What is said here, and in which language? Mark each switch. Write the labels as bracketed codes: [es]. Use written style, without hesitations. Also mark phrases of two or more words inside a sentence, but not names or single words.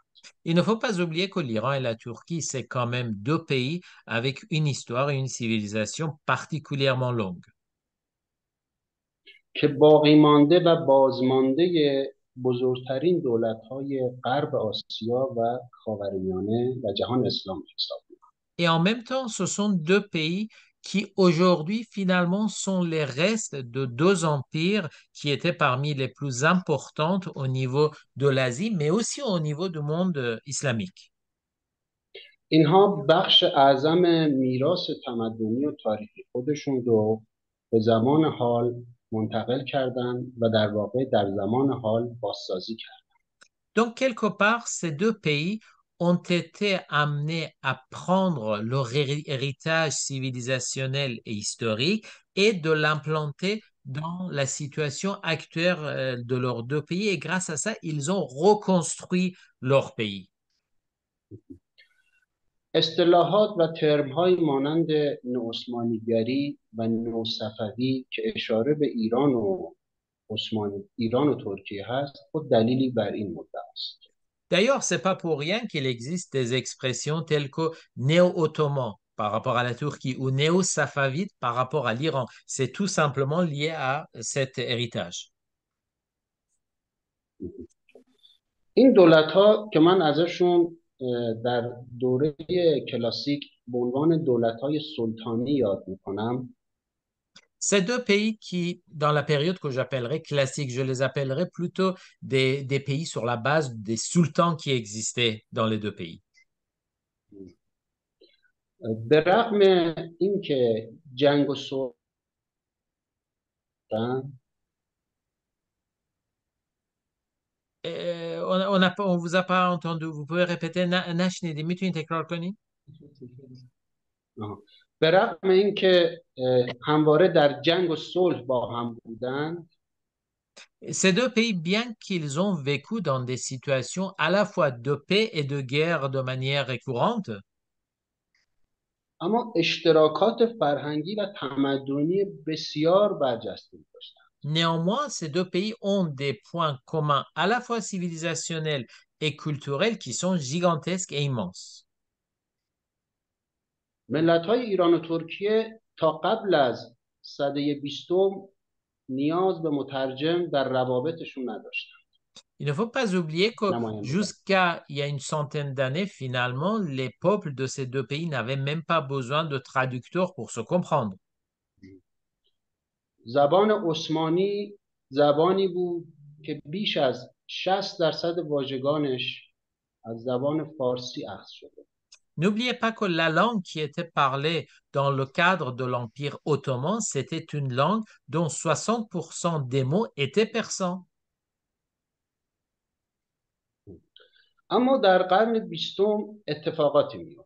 [fr] Il ne faut pas oublier que l'Iran et la Turquie, c'est quand même deux pays avec une histoire et une civilisation particulièrement longue. [fa] که باقی مانده و بازمانده بزرگترین دولت‌های غرب آسیا و خاورمیانه و جهان اسلام حساب می‌کنند. [fr] Et en même temps, ce sont deux pays qui aujourd'hui finalement sont les restes de deux empires qui étaient parmi les plus importantes au niveau de l'Asie, mais aussi au niveau du monde islamique. [fa] اینها بخش اعظم میراث تمدنی و تاریخی خودشون رو به زمان حال منتقل کردند و در واقع در زمان حال بازسازی کردند. [fr] Donc, quelque part, ces deux pays ont été amenés à prendre leur héritage civilisationnel et historique et de l'implanter dans la situation actuelle de leurs deux pays. Et grâce à ça, ils ont reconstruit leur pays. [fa] اصطلاحات و ترم‌هایی مانند نوعثمانیگری و نوصفوی که اشاره به ایران و ترکیه هست خود دلیلی بر این مدعا است. [fr] D'ailleurs, c'est pas pour rien qu'il existe des expressions telles que néo-ottoman par rapport à la Turquie ou néo-safavide par rapport à l'Iran. C'est tout simplement lié à cet héritage. [fa] این دولت‌ها که من ازشون در دوره کلاسیک به عنوان دولت‌های سلطانی یاد می‌کنم، [fr] Ces deux pays qui, dans la période que j'appellerais classique, je les appellerais plutôt des pays sur la base des sultans qui existaient dans les deux pays. [fa] به رغم اینکه جنگ و صلح [fr] On vous a pas entendu. Vous pouvez répéter [fa] نشنیدی میتونی تکرار کنی؟ به رغم اینکه همواره در جنگ و صلح با هم بودند، [fr] Ces deux pays, bien qu'ils ont vécu dans des situations à la fois de paix et de guerre de manière récurrente, [fa] اما اشتراکات فرهنگی و تمدنی بسیار برجسته داشتند. [fr] Néanmoins, ces deux pays ont des points communs à la fois civilisationnels et culturels qui sont gigantesques et immenses. [fa] ملت‌های ایران و ترکیه تا قبل از سده بیستم نیاز به مترجم در روابطشون نداشتن. [fr] Il ne faut pas oublier que [fa] نمایندگان [fr] jusqu'à il y a une centaine d'années, finalement, les peuples de ces deux pays n'avaient même pas besoin de traducteurs pour se comprendre. [fa] زبان عثمانی زبانی بود که بیش از 60% واژگانش از زبان فارسی اخذ شده. [fr] N'oubliez pas que la langue qui était parlée dans le cadre de l'Empire ottoman, c'était une langue dont 60% des mots étaient persans. [fa] اما در قرن بیستم اتفاقاتی میفته.